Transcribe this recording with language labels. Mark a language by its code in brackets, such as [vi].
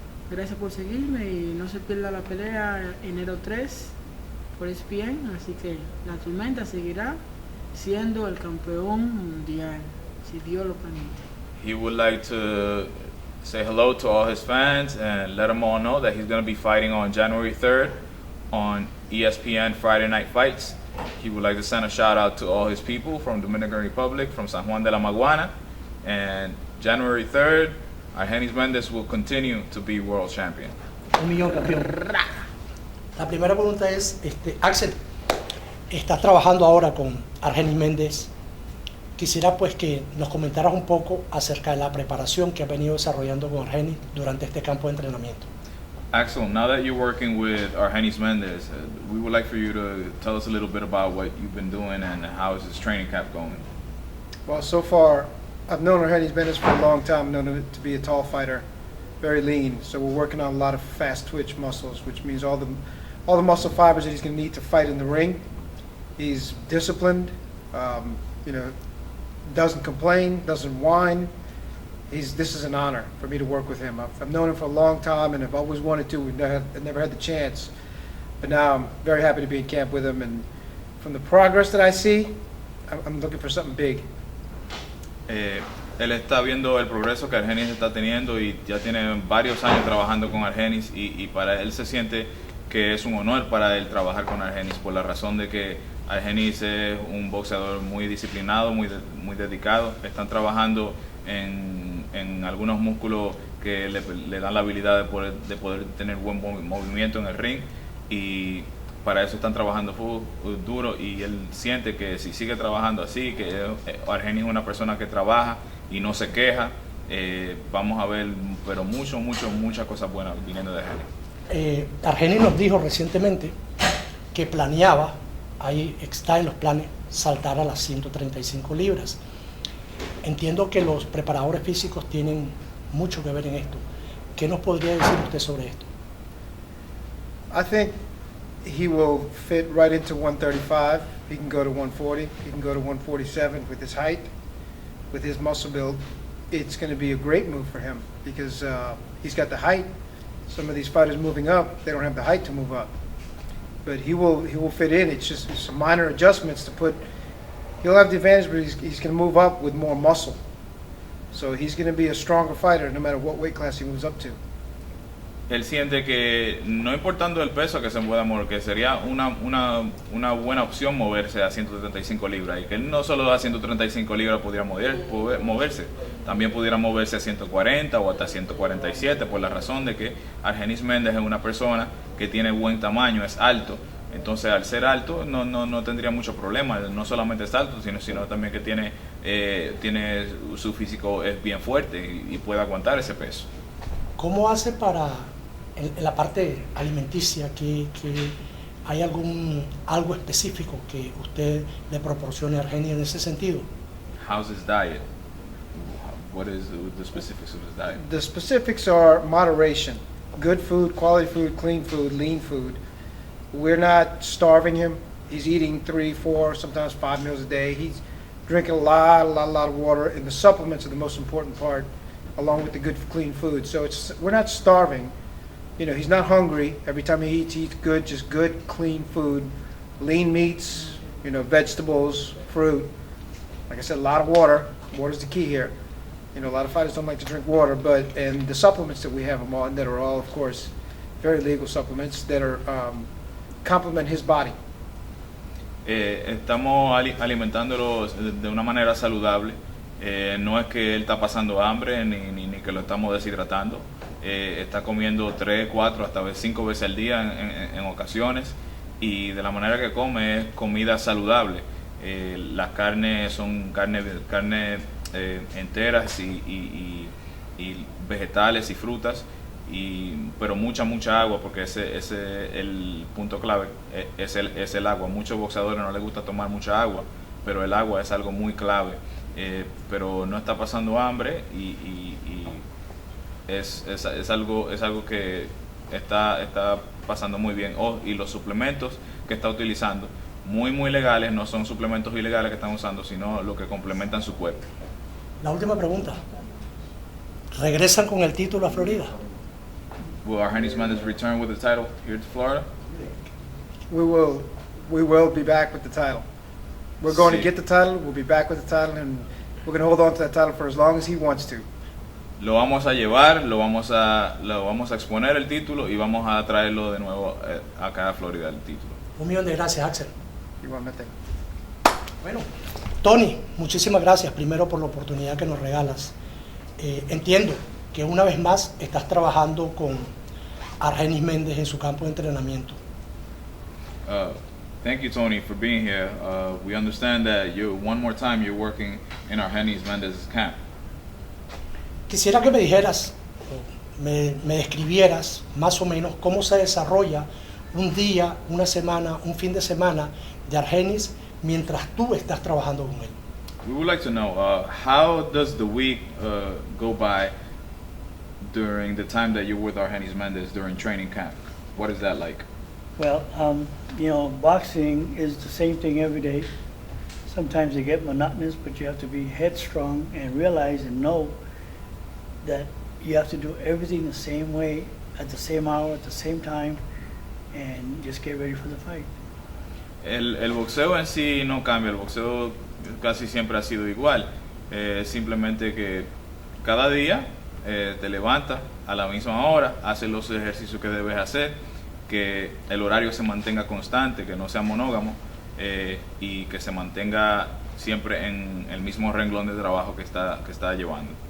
[es] Gracias por seguirme y no se pierda la pelea enero 3 por ESPN, así que la Tormenta seguirá siendo el campeón mundial, si Dios lo permite. [en] He would like to say hello to all his fans and let them all know that he's going to be fighting on January 3rd on ESPN Friday Night Fights. He would like to send a shout out to all his people from Dominican Republic, from San Juan de la Maguana, and January 3rd, Argenis Mendez will continue to be world champion. [es] 1 millón, campeón. La primera pregunta es, Axel, estás trabajando ahora con Argenis Mendez. Quisiera pues que nos comentaras un poco acerca de la preparación que has venido desarrollando con Argenis durante este campo de entrenamiento. [en] Axel, now that you're working with Argenis Mendez, we would like for you to tell us a little bit about what you've been doing and how is this training camp going. Well, so far, I've known Argenis Mendez for a long time, known him to be a tall fighter, very lean. So we're working on a lot of fast twitch muscles, which means all the muscle fibers that he's going to need to fight in the ring. He's disciplined, doesn't complain, doesn't whine. This is an honor for me to work with him. I've known him for a long time, and I've always wanted to. I've never had the chance, but now I'm very happy to be in camp with him. And from the progress that I see, I'm looking for something big. [es] Él está viendo el progreso que Argenis está teniendo y ya tiene varios años trabajando con Argenis y para él se siente que es un honor para él trabajar con Argenis por la razón de que Argenis es un boxeador muy disciplinado, muy dedicado. Están trabajando en algunos músculos que le dan la habilidad de poder tener buen movimiento en el ring y para eso están trabajando duro y él siente que si sigue trabajando así, que Argenis es una persona que trabaja y no se queja, vamos a ver pero muchas cosas buenas viniendo de Argenis. Argenis nos dijo recientemente que planeaba, ahí está en los planes, saltar a las 135 libras. Entiendo que los preparadores físicos tienen mucho que ver en esto. ¿Qué nos podría decir usted sobre esto? [en] I think he will fit right into 135. He can go to 140. He can go to 147 with his height, with his muscle build. It's going to be a great move for him because he's got the height. Some of these fighters moving up, they don't have the height to move up. But he will fit in. It's just some minor adjustments to put. He'll have the advantage, but he's going to move up with more muscle. So he's going to be a stronger fighter no matter what weight class he moves up to. [es] Él siente que no importando el peso que se pueda mover, que sería una buena opción moverse a 135 libras y que él no solo a 135 libras pudiera moverse, también pudiera moverse a 140 o hasta 147 por la razón de que Argenis Mendez es una persona que tiene buen tamaño, es alto. Entonces al ser alto no tendría mucho problema, no solamente es alto, sino también que tiene su físico es bien fuerte y puede aguantar ese peso. ¿Cómo hace para, en la parte alimenticia, que hay algo específico que usted le proporcione a Argenis en ese sentido? [en] How's his diet? What is the specifics of his diet? The specifics are moderation, good food, quality food, clean food, lean food. We're not starving him. He's eating 3, 4, sometimes 5 meals a day. He's drinking a lot of water, and the supplements are the most important part, along with the good clean food. So we're not starving. He's not hungry. Every time he eats good, just good clean food, lean meats, vegetables, fruit. Like I said, a lot of water. Water's the key here. A lot of fighters don't like to drink water, and the supplements that we have them on that are all, of course, very legal supplements that are complement his body. [es] Estamos alimentándolo de una manera saludable. No es que él está pasando hambre ni que lo estamos deshidratando. Está comiendo 3, 4, hasta 5 veces al día en ocasiones y de la manera que come es comida saludable. Las carnes son carne enteras y vegetales y frutas. Pero mucha agua porque ese el punto clave es el agua. Muchos boxeadores no les gusta tomar mucha agua, pero el agua es algo muy clave. Pero no está pasando hambre y es algo que está pasando muy bien. Y los suplementos que está utilizando, muy legales, no son suplementos ilegales que están usando, sino lo que complementan su cuerpo. La última pregunta. ¿Regresan con el título a Florida? [en] Will Argenis Mendez return with the title here to Florida? We will be back with the title. We're going to get the title, we'll be back with the title, and we're going to hold on to that title for as long as he wants to. [es] Lo vamos a llevar, lo vamos a exponer el título y vamos a traerlo de nuevo acá a Florida el título. 1 millón de gracias, Axel. Igualmente. Bueno, Tony, muchísimas gracias primero por la oportunidad que nos regalas. Entiendo que una vez más estás trabajando con Argenis Mendez en su campo de entrenamiento. [en] Thank you, Tony, for being here. We understand that one more time you're working in Argenis Mendez's camp. [es] Quisiera que me dijeras, me describieras más o menos cómo se desarrolla un día, una semana, un fin de semana de Argenis mientras tú estás trabajando con él. [en] We would like to know, how does the week go by during the time that you're with Argenis Mendez during training camp? What is that like? Well, you know, boxing is the same thing every day. Sometimes they get monotonous, but you have to be headstrong and realize and know that you have to do everything the same way, at the same hour, at the same time, and just get ready for the fight. [es] El boxeo en sí no cambia, el boxeo casi siempre ha sido igual. Simplemente que cada día te levantas a la misma hora, haces los ejercicios que debes hacer, que el horario se mantenga constante, que no sea monógamo, y que se mantenga siempre en el mismo renglón de trabajo que está llevando.